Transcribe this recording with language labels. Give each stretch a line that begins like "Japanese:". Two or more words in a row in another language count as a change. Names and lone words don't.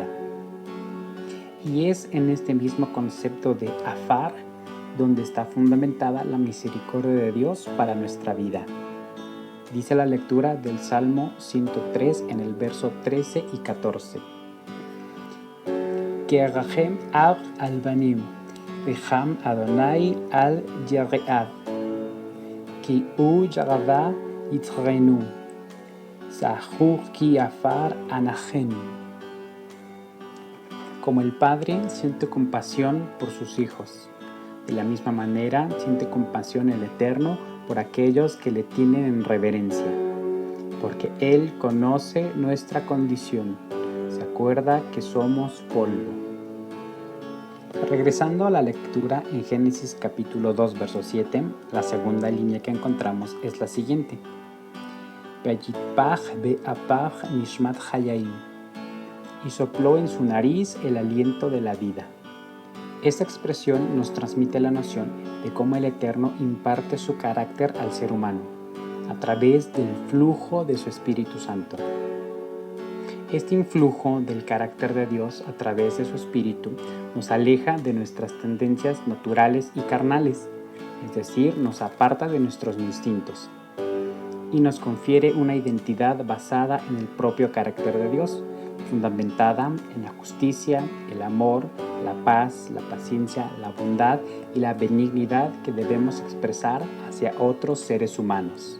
Spanish: Y es en este mismo concepto de afar donde está fundamentada la misericordia de Dios para nuestra vida. Dice la lectura del Salmo 103 en el verso 13 y 14.
Hebrew: כרחם אב על בנים, רחם אדוני על יראיו, כי הוא ידע יצרנו, זכור כי עפר אנחנו.
Spanish: Como el Padre siente compasión por sus hijos, de la misma manera siente compasión el Eterno por aquellos que le tienen en reverencia, porque Él conoce nuestra condición, se acuerda que somos polvo. Regresando a la lectura en Génesis capítulo 2, verso 7, la segunda línea que encontramos es la siguiente.
Hebrew: ויפח באפיו נשמת חיים,
Spanish: y sopló en su nariz el aliento de la vida. Esta expresión nos transmite la noción de cómo el Eterno imparte su carácter al ser humano, a través del flujo de su Espíritu Santo. Este influjo del carácter de Dios a través de su Espíritu nos aleja de nuestras tendencias naturales y carnales, es decir, nos aparta de nuestros instintos, y nos confiere una identidad basada en el propio carácter de Dios, fundamentada en la justicia, el amor, la paz, la paciencia, la bondad y la benignidad que debemos expresar hacia otros seres humanos.